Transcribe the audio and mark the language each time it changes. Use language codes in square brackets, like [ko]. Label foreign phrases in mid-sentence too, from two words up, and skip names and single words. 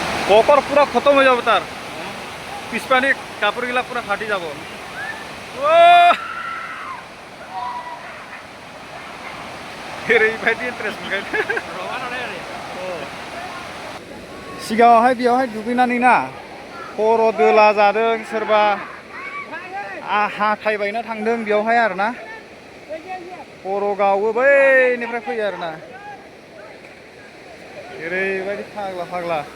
[bn] পকর পুরা খতম হয়ে যাবে তার পিছপানি কাপড় গিলা পুরা ফাটি যাব [brx] ओरैबायदि इन्टारेस्ट मोनगोन सिगाङावहाय बेयावहाय दुगैनानै ना खर' दोला जादों सोरबा हाथाय बायना थांदों बेयावहाय आरोना खर' गावो बैनिफ्राय फैयो आरोना ओरैबायदि फाग्ला फाग्ला